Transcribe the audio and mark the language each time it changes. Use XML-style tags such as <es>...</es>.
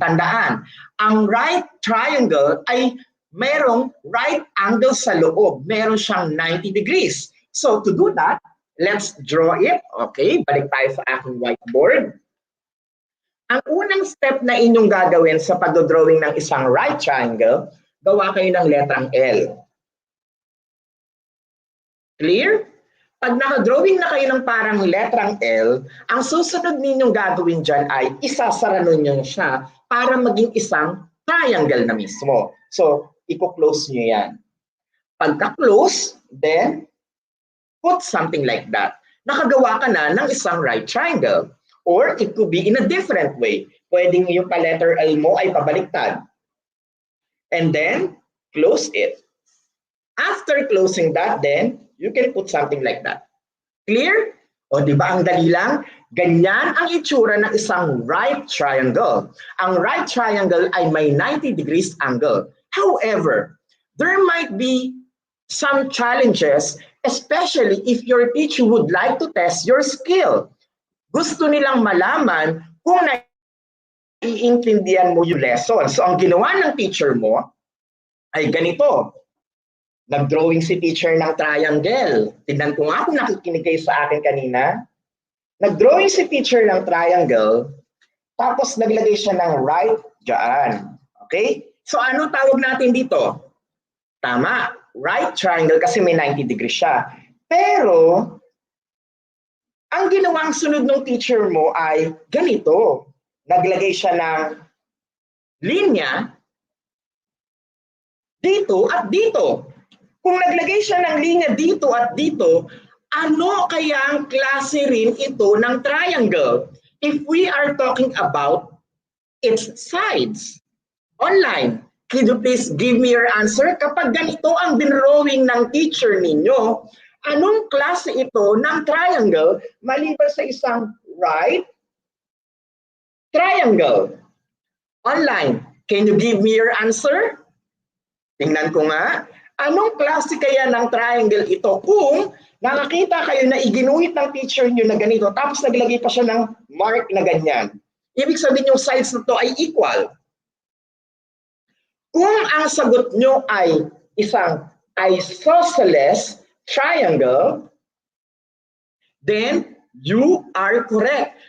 <tl>Tandaan, ang right triangle ay merong right angle sa loob. Meron siyang 90 degrees.</tl> <en>So, to do that, let's draw it.</en> <tl>Okay, balik tayo sa aking whiteboard. Ang unang step na inyong gagawin sa pag-drawing ng isang right triangle, gawa kayo ng letrang L. Clear? Pag naka-drawing na kayo ng parang letrang L, ang susunod ninyong gagawin dyan ay isasara ninyo siya para maging isang triangle na mismo. So, i-close nyo yan. Pagka-close,</tl> <en>then, put something like that.</en> <tl>Nakagawa ka na ng isang right triangle.</tl> <en>Or it could be in a different way.</en> <tl>Pwedeng yung pa-letter L mo ay pabaliktad.</tl> <en>And then, close it. After closing that, then, you can put something like that.</en> <tl>Clear? O di ba ang dali lang? Ganyan ang itsura ng isang right triangle. Ang right triangle ay may 90 degrees angle.</tl> <en>However, there might be some challenges, especially if your teacher would like to test your skill.</en> <tl>Gusto nilang malaman kung naiintindihan mo yung lesson. So ang ginawa ng teacher mo ay ganito. Nag-drawing si teacher ng triangle. Tignan ko nga kung nakikinig kayo sa akin kanina. Nag-drawing si teacher ng triangle, tapos naglagay siya ng right dyan. Okay? So ano tawag natin dito? Tama, right triangle kasi may 90 degrees siya. Pero, ang ginawang sunod ng teacher mo ay ganito. Naglagay siya ng linya dito at dito. Kung naglagay siya ng linya dito at dito, ano kayang klase rin ito ng triangle?</tl> <en>If we are talking about its sides. Online, could you please give me your answer?</en> <tl>Kapag ganito ang dinrawing ng teacher ninyo, anong klase ito ng triangle maliban sa isang right triangle?</tl> <en>Online, can you give me your answer?</en> <tl>Tingnan ko nga. Anong klase kaya ng triangle ito kung nakakita kayo na iginuhit ng teacher nyo na ganito tapos naglagay pa siya ng mark na ganyan? Ibig sabihin yung sides na to ay equal. Kung ang sagot nyo ay isang isosceles triangle,</tl> <en>then you are correct.</en>